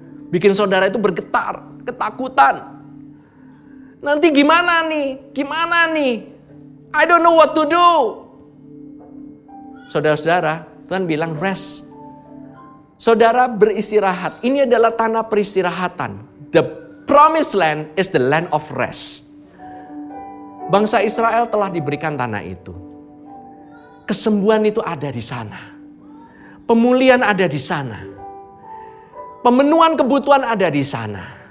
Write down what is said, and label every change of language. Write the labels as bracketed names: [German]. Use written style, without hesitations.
[Indonesian] Bikin saudara itu bergetar, ketakutan. Nanti gimana nih? Gimana nih? [English] I don't know what to do. [Indonesian] Saudara-saudara, Tuhan bilang rest. Saudara beristirahat. Ini adalah tanah peristirahatan. [English] The Promised land is the land of rest. [Indonesian] Bangsa Israel telah diberikan tanah itu. Kesembuhan itu ada di sana. Pemulihan ada di sana. Pemenuhan kebutuhan ada di sana.